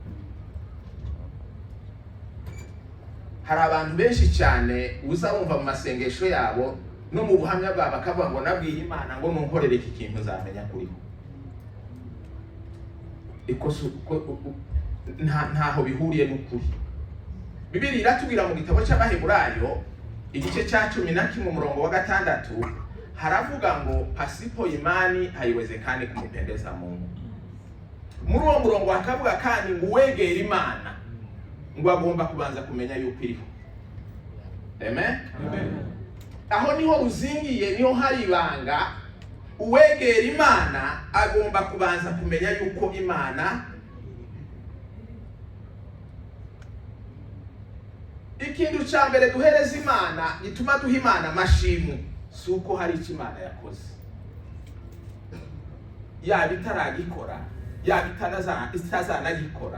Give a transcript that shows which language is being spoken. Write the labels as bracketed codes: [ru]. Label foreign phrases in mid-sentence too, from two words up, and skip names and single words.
[rw] Hari abantu benshi cyane uza wumva mu masengesho yabo no mu buhamya bwabo akavuga ngo nabwiye Imana ngo nunkorere iki kintu nzamenya kuriho. Ntaho bihuriye n'ukuri. Bibiliya iratubwira mu gitabo cy'Abaheburayo igice cya 11 umurongo wa 6 haravuga ngo [sw] pasipo imani haiwezekani kumpendeza Mungu. [rw] Muri uwo murongo hakavuga kandi ngo wegera Imana ngo agomba kubanza kumenya yuko iriho. Amen. Aho niho ruzingiye, niho hari ibanga. Uwegera Imana agomba kubanza kumenya yuko Imana ikintu cya mbere duhereza Imana gituma duha Imana amashimwe suko hari icyo Imana yakoze, yaba itaragikora yaba itazanagikora.